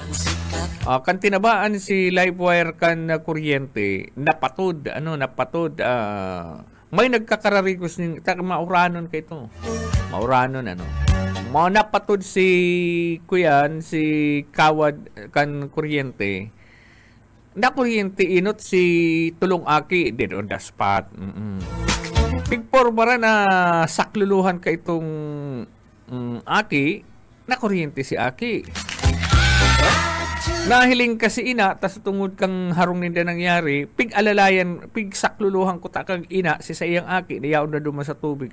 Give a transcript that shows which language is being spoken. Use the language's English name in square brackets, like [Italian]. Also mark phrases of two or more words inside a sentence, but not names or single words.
[Bikol] Kan tinabaan si [English] live wire [Bikol] kan kuryente, napatod, may nagkakararigos ning mauranon kay ito. Mauranon, ano. Napatod si kawad kan kuryente. Na kuryente inot si tulong aki [English] dead on the spot. [Bikol] Pigpor bara na sakluluhan ka itong aki, na kuryente si aki. Nahiling kasi ina, tas tungod kang harong ninda nangyari, pig alalayan, pig sakluluhan ko takang ina, si sayang aki, nayaon na duma sa tubig.